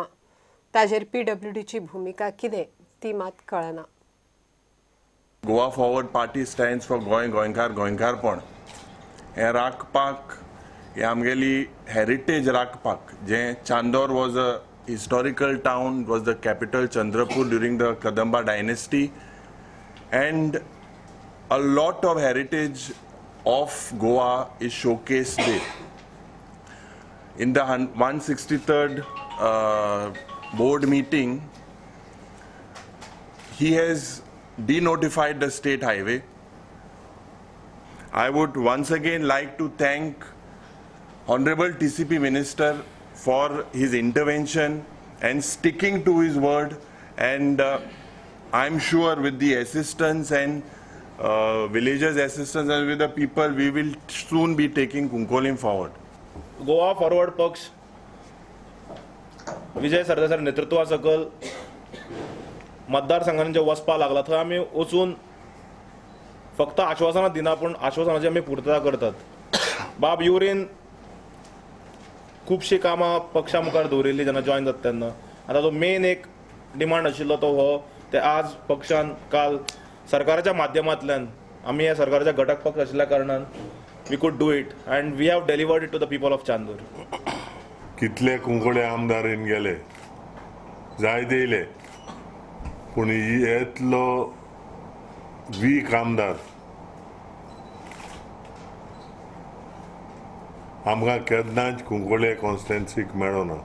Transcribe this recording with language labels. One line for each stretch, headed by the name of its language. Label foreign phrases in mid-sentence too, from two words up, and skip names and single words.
Konkani: ताजेर PWDची भूमिका कितें ती मात कळना.
English: Goa Forward Party stands for
Konkani: गोंयकार गोंयकारपण हें राखपाक हें आमगेली हेरिटेज राखपाक जें
English: Chandor was a historical town, was the capital Chandrapur during the Kadamba dynasty and a lot of heritage of Goa is showcased there. In the 163rd board meeting, he has denotified the state highway. I would once again like to thank Honorable TCP Minister for his intervention and sticking to his word, and I'm sure with the assistance and villagers' assistance and with the people, we will soon be taking Konkolim forward.
Konkani: गोवा फॉरवर्ड पक्ष विजय सरदेसाय नेतृत्वा सकल मतदारसंघांनी जे वचपा लागला थंय आमी वचून फक्त आश्वासनां दिना पूण आश्वासनाची आमी पूर्तता करतात. बाब युरीन खुबशीं कामां पक्षा मुखार दवरिल्ली जेन्ना जॉयन जाता तेन्ना. आतां तो मेन एक डिमांड आशिल्लो तो हो ते आज पक्षान काल सरकाराच्या माध्यमांतल्यान आमी ह्या सरकाराच्या घटक पक्ष आशिल्ल्या कारणान
English: we could do it and we have delivered it to the people of Chandur.
Konkani: कितले कुंकोळे आमदार येवन गेले, जाय दिले, पूण येतलो वीक आमदार आमकां केन्नाच कुंकोळे कॉन्स्टिट्युएन्सीक मेळो ना.